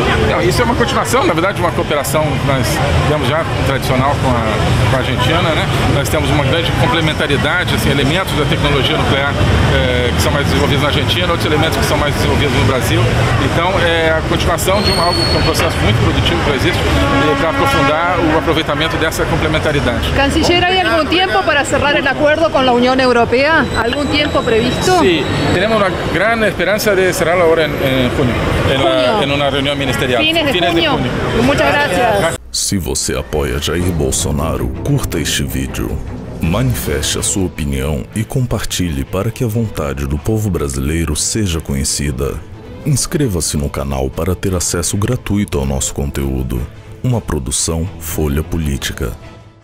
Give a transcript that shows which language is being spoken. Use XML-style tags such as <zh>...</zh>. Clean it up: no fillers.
<pt>Não, isso é uma continuação, na verdade, de uma cooperação que nós temos já tradicional com a Argentina, né? Nós temos uma grande complementaridade, assim, elementos da tecnologia nuclear que são mais desenvolvidos na Argentina, outros elementos que são mais desenvolvidos no Brasil. Então, é a continuação de algo que é um processo muito produtivo que existe para aprofundar o aproveitamento dessa complementaridade.</pt> <es>Canciller, ¿hay algún tiempo para cerrar el acuerdo con la Unión Europea? ¿Algún tiempo previsto? Sí, tenemos una gran esperanza de cerrarlo ahora en junio, en una reunión ministerial. Fines de junio. Muchas gracias.</es> <pt>Se você apoia Jair Bolsonaro, curta este vídeo, manifeste a sua opinião e compartilhe para que a vontade do povo brasileiro seja conhecida. Inscreva-se no canal para ter acesso gratuito ao nosso conteúdo. Uma produção Folha Política.</pt>